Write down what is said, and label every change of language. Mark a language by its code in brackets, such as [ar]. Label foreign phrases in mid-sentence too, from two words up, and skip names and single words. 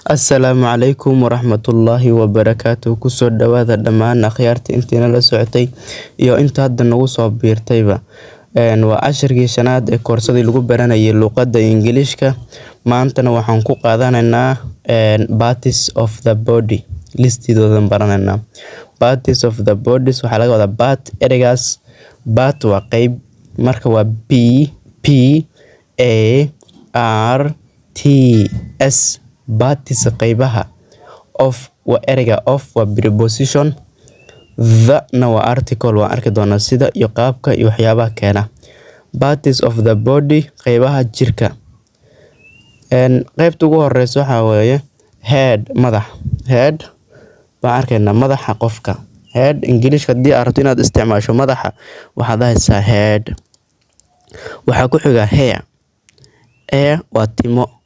[so] Assalaamu calaykum waraxmatullaahi wabarakaatuh. Kusoo dhawaada dhammaan akhyaarta intiina la socotay iyo inta hadda nagu soo biirtayba. Waa cashirkii shanaad ee koorsadii lagu baranayay luqadda Ingiriiska. Maantana waxaan ku qaadanaynaa [en] parts of the body. [so] Listidoodan baranaynaa. [en] Parts of the bodies [so] waxaa laga wadaa part. Ereygaas part waa qayb, marka waa P-A-R-T-S. Parts qaybaha. Of waa ereyga of waa preposition. The na waa article, waan arki doonaa sida iyo qaabka iyo waxyaabaha keena. [en] Parts of the body [so] qaybaha jirka. Qaybta ugu horeysa waxaa weeye head, madax. Head waan arkaynaa madaxa qofka. Head Ingiriiska haddii aad rabto inaad isticmaasho madaxa waxaad dhahaysaa head. Waxaa ku xiga hair. Hair waa timo.